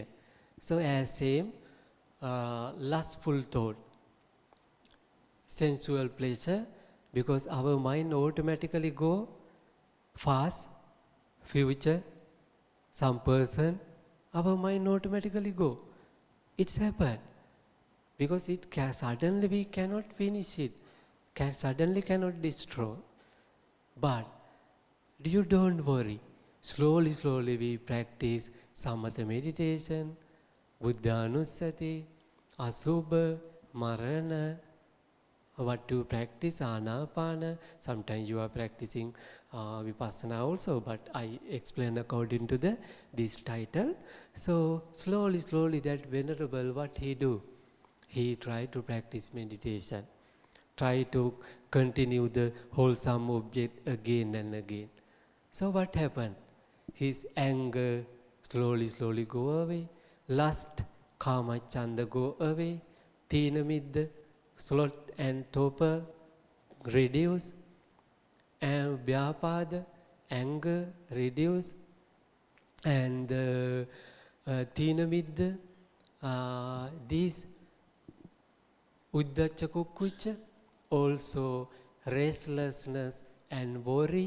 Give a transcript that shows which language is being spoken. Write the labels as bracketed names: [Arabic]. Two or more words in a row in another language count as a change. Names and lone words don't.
[English] So as same, lustful thought, sensual pleasure, because our mind automatically go fast, future, Some person, our mind automatically go. It's happened. Because it can, suddenly we cannot finish it, suddenly cannot destroy. But you don't worry. Slowly, slowly we practice samatha meditation, [Pali] buddhanussati, asubha, marana, [English] what to practice anapana. Sometimes you are practicing vipassana also, but I explain according to this title. So slowly, slowly that venerable, what he do? He try to practice meditation, try to continue the wholesome object again and again. So what happened? His anger slowly, slowly go away. Lust, [Pali] kama, chanda [English] go away. [Pali] Tina middha, [English] sloth and torpor reduce. And vyapada, anger reduce. And [Pali] tina middha, [English] these [Pali] Uddhacha kukkucha, [English] also restlessness and worry.